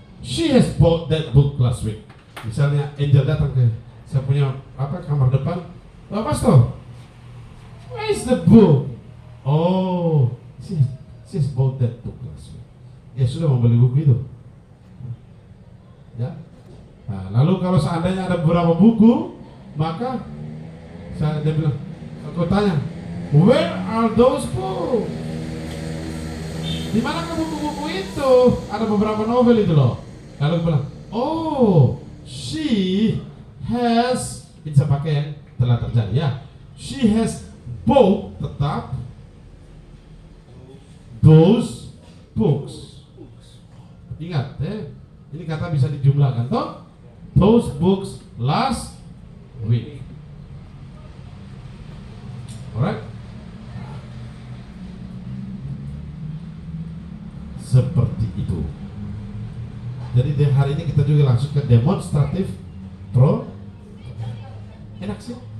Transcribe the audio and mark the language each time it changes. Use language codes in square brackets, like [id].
[en] She has bought that book last week. [id] Misalnya Angel datang ke saya punya kamar depan. [en] Pak Pastor, where is the book? Oh, she's bought that book last week. [id] Dia sudah membeli buku itu. Ya. Nah, lalu kalau seandainya ada beberapa buku, maka dia bilang, aku tanya, [en] where are those books? [id] Di mana buku-buku itu? Ada beberapa novel itu loh. Lalu aku bilang, [en] oh, she has, [id] bisa pakai yang telah terjadi ya. [en] She has bought, tetap, those books. [id] Ingat ini kata bisa dijumlahkan toh. [en] Those books last week. Alright. [id] Seperti itu. Jadi hari ini kita juga langsung ke demonstratif pro. Enak sih.